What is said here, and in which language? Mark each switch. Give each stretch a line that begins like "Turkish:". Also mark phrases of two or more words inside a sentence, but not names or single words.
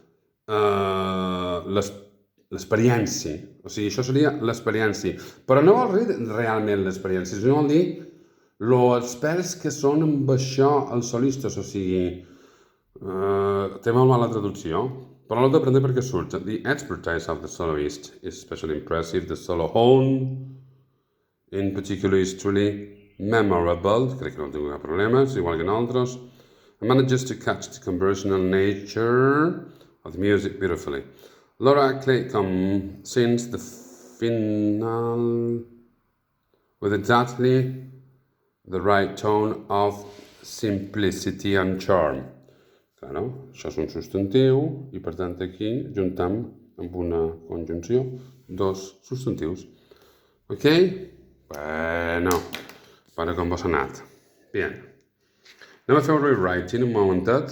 Catalan: L'experiència. O sigui, això seria l'experiència. Però no vol dir realment l'experiència, sinó vol dir els experts que són amb això els solistes, o sigui, té molt mala traducció, però l'ho d'aprendre perquè surt.
English: The expertise of the soloist is especially impressive. The solo horn, in particular, is truly memorable.
Catalan: Crec que no tinc cap problema, és igual que nosaltres.
English: And manages to catch the conversational nature of the music beautifully. Laura Claycomb sings the final with exactly the right tone of simplicity and charm.
Catalan: Claro, això és un substantiu i per tant aquí juntem amb una conjunció dos substantius. Ok? Bueno, para com vos ha anat. Bien. Anem a fer un rewriting un momentet.